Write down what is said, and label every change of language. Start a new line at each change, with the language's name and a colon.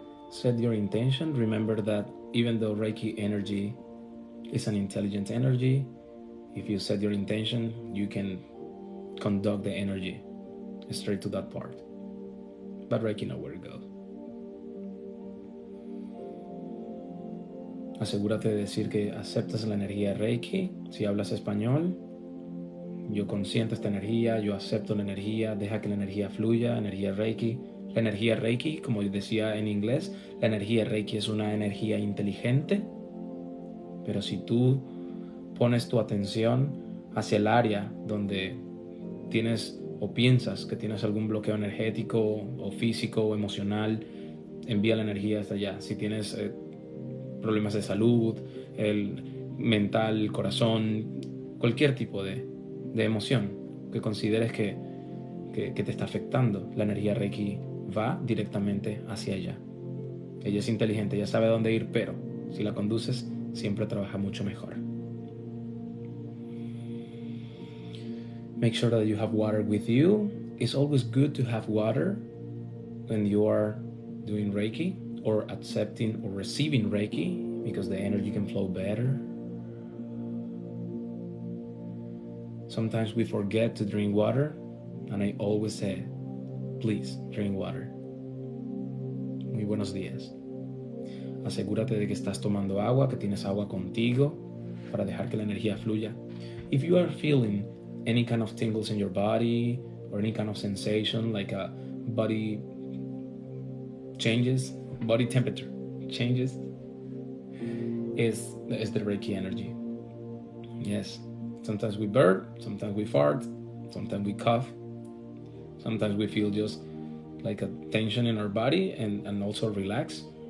English: Set your intention. Remember that even though Reiki energy is an intelligent energy, if you set your intention, you can conduct the energy straight to that part. But Reiki knows where it goes.
Spanish: Asegúrate de decir que aceptas la energía Reiki. Si hablas español, yo consiento esta energía, yo acepto la energía, deja que la energía fluya, energía Reiki. La energía Reiki, como decía en inglés, la energía Reiki es una energía inteligente, pero si tú pones tu atención hacia el área donde tienes o piensas que tienes algún bloqueo energético o físico o emocional, envía la energía hasta allá. Si tienes problemas de salud, el mental, el corazón, cualquier tipo de emoción que consideres que te está afectando, la energía Reiki va directamente hacia allá. Ella es inteligente, ella sabe a dónde ir, pero si la conduces, siempre trabaja mucho mejor.
English: Make sure that you have water with you. It's always good to have water when you are doing Reiki or accepting or receiving Reiki, because the energy can flow better. Sometimes we forget to drink water, and I always say, please drink water.
Spanish: Muy buenos días. Asegúrate de que estás tomando agua, que tienes agua contigo para dejar que la energía fluya.
English: If you are feeling any kind of tingles in your body or any kind of sensation like a body changes, body temperature changes, is the Reiki energy. Yes, sometimes we burp, sometimes we fart, sometimes we cough, sometimes we feel just like a tension in our body and also relax.